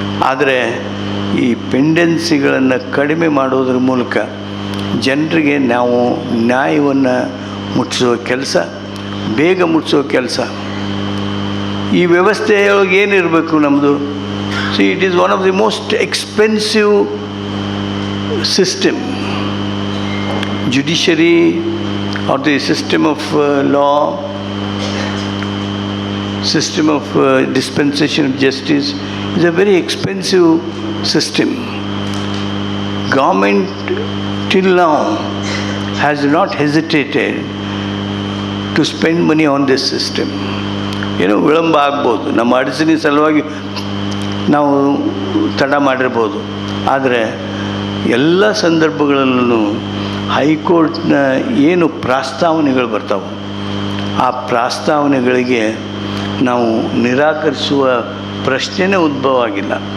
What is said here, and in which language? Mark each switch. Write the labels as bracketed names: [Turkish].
[Kannada] ಆದರೆ ಈ ಪೆಂಡೆನ್ಸಿಗಳನ್ನು ಕಡಿಮೆ ಮಾಡೋದ್ರ ಮೂಲಕ ಜನರಿಗೆ ನಾವು ನ್ಯಾಯವನ್ನು ಮುಟ್ಟಿಸೋ ಕೆಲಸ, ಬೇಗ ಮುಟ್ಟಿಸೋ ಕೆಲಸ. ಈ ವ್ಯವಸ್ಥೆಯೊಳಗೆ ಏನಿರಬೇಕು ನಮ್ಮದು? [English] See, it is one of the most expensive system. Judiciary or the system of law, system of dispensation of justice is a very expensive system. Government till now has not hesitated to spend money on this system. [Kannada] ವಿಳಂಬ ಆಗ್ಬೋದು, ನಮ್ಮ ಅಡಚಣೆ ಸಲುವಾಗಿ ನಾವು ತಡ ಮಾಡಿರ್ಬೋದು. ಆದರೆ ಎಲ್ಲ ಸಂದರ್ಭಗಳಲ್ಲೂ ಹೈಕೋರ್ಟ್ನ ಏನು ಪ್ರಸ್ತಾವನೆಗಳು ಬರ್ತಾವೆ ಆ ಪ್ರಸ್ತಾವನೆಗಳಿಗೆ ನಾವು ನಿರಾಕರಿಸುವ ಪ್ರಶ್ನೆನೇ ಉದ್ಭವ ಆಗಿಲ್ಲ.